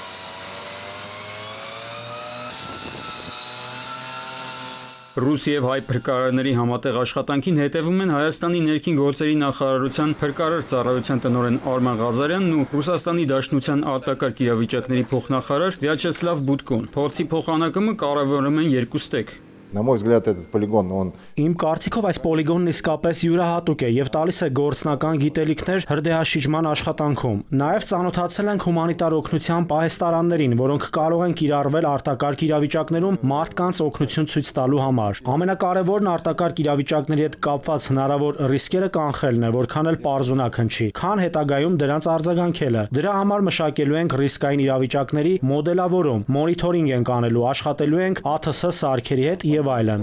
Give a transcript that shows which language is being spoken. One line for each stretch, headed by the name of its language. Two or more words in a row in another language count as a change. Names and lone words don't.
Armenian: Ռուս եւ հայ փրկարարների համատեղ աշխատանքին հետևում են Հայաստանի ներքին գործերի նախարարության փրկարար ծառայության տնօրեն Արման Ղազարյանն ու Ռուսաստանի Դաշնության արտակարգ իրավիճակների փոխնախարար Վյաչեսլավ Բուտկոն։ Փորձի փոխանակումը կարևորում են երկու ստեկ։
Russian: На мой взгляд, этот полигон, он...
Armenian: Իմ կարծիքով այս պոլիգոնն իսկապես յուրահատուկ է եւ տալիս է գործնական գիտելիքներ հրդեհաշիջման աշխատանքում։ Նաեւ ծանոթացել ենք հումանիտար օգնության պահեստարաններին, որոնք կարող են կիրառվել արտակարգ իրավիճակներում մարդկանց օգնություն ցույց տալու համար։ Ամենակարևորն արտակարգ իրավիճակների հետ կապված հնարավոր ռիսկերը կանխելն է, որքան էլ պարզունակ հնչի, քան հետագայում դրանց արձագանքելը։ Դրա համար մշակելու ենք ռիսկային իրավիճակների մոդելավորում, մոնիթորինգ ենք անելու, աշխատելու ենք ԱԹՍ սարքերի հետ եւ այլն։